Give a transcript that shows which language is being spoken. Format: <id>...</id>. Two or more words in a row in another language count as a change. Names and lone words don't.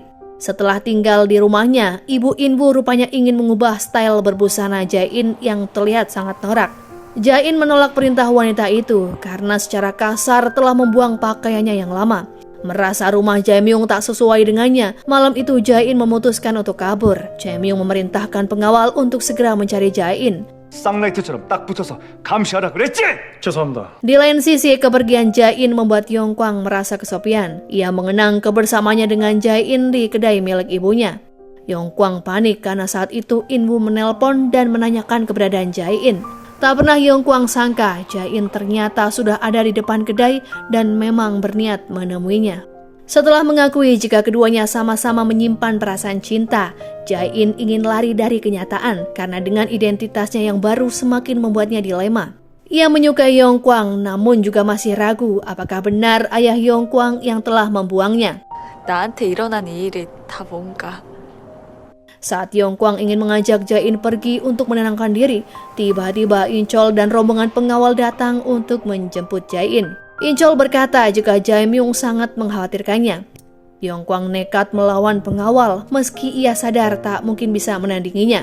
<id>Setelah tinggal di rumahnya, ibu In-woo rupanya ingin mengubah style berbusana Jae-in yang terlihat sangat norak. Jae-in menolak perintah wanita itu karena secara kasar telah membuang pakaiannya yang lama. Merasa rumah Jae-myung tak sesuai dengannya, malam itu Jae-in memutuskan untuk kabur. Jae-myung memerintahkan pengawal untuk segera mencari Jae-in.</id> <ko>쌍라이트처럼 딱 붙어서 감시하라 그랬지? 죄송합니다.</ko> <id>Di lain sisi, kepergian Jae-in membuat Yongkwang merasa kesepian. Ia mengenang kebersamaannya dengan Jae-in di kedai milik ibunya. Yongkwang panik karena saat itu In-woo menelpon dan menanyakan keberadaan Jae-in. Tak pernah Yongkwang sangka Jae-in ternyata sudah ada di depan kedai dan memang berniat menemuinya. Setelah mengakui jika keduanya sama-sama menyimpan perasaan cinta, Jae-in ingin lari dari kenyataan karena dengan identitasnya yang baru semakin membuatnya dilema. Ia menyukai Yongkwang namun juga masih ragu apakah benar ayah Yongkwang yang telah membuangnya.</id> <ko>나한테 일어난 이 일이 다 뭔가.</ko> <id>Saat Yongkwang ingin mengajak Jae-in pergi untuk menenangkan diri, tiba-tiba In-chol dan rombongan pengawal datang untuk menjemput Jae-in. In-chol berkata jika Jae-myung sangat mengkhawatirkannya. Yongkwang nekat melawan pengawal meski ia sadar tak mungkin bisa menandinginya.</id>